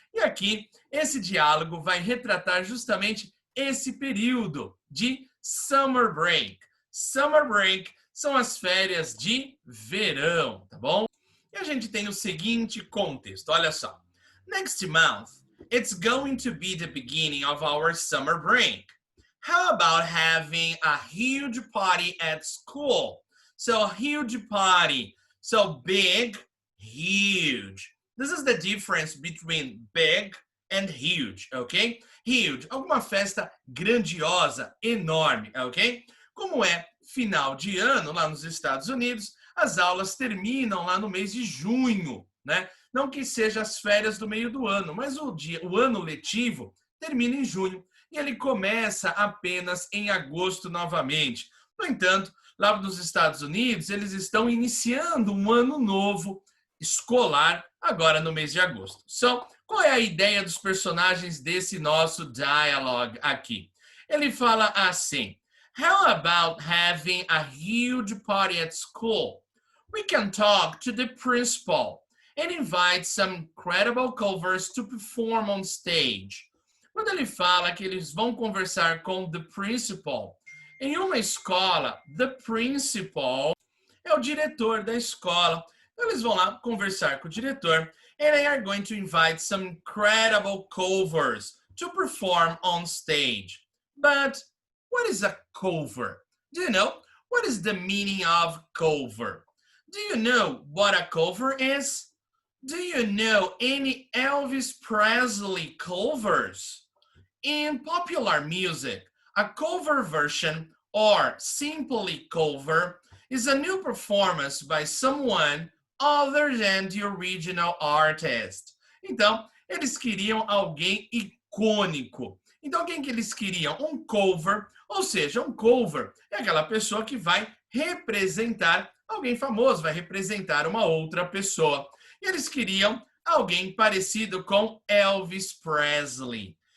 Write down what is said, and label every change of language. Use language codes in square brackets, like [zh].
[pt] E aqui, esse diálogo vai retratar justamente esse período de summer break. Summer break são as férias de verão, tá bom? E a gente tem o seguinte contexto, olha só. [en] Next month, it's going to be the beginning of our summer break. How about having a huge party at school? So a huge party. So big, huge. This is the difference between big and huge, ok? [pt] Huge, alguma festa grandiosa, enorme, ok? Como é final de ano lá nos Estados Unidos, as aulas terminam lá no mês de junho, né? Não que seja as férias do meio do ano, mas o ano letivo termina em junho e ele começa apenas em agosto novamente. No entanto, lá nos Estados Unidos, eles estão iniciando um ano novo escolar agora no mês de agosto. So, qual é a ideia dos personagens desse nosso dialogue aqui? Ele fala assim: [en] How about having a huge party at school? We can talk to the principal and invite some incredible covers to perform on stage. [pt] Quando ele fala que eles vão conversar com the principal, em uma escola, the principal é o diretor da escola. Então, eles vão lá conversar com o diretor [en] and they are going to invite some incredible covers to perform on stage. But what is a cover? Do you know? What is the meaning of cover? Do you know what a cover is? Do you know any Elvis Presley covers? In popular music, a cover version, or simply cover, is a new performance by someone other than the original artist. [pt] Então, eles queriam alguém icônico. Então, quem que eles queriam? Um cover, ou seja, um cover é aquela pessoa que vai representar alguém famoso, vai representar uma outra pessoa. E eles queriam alguém parecido com Elvis Presley.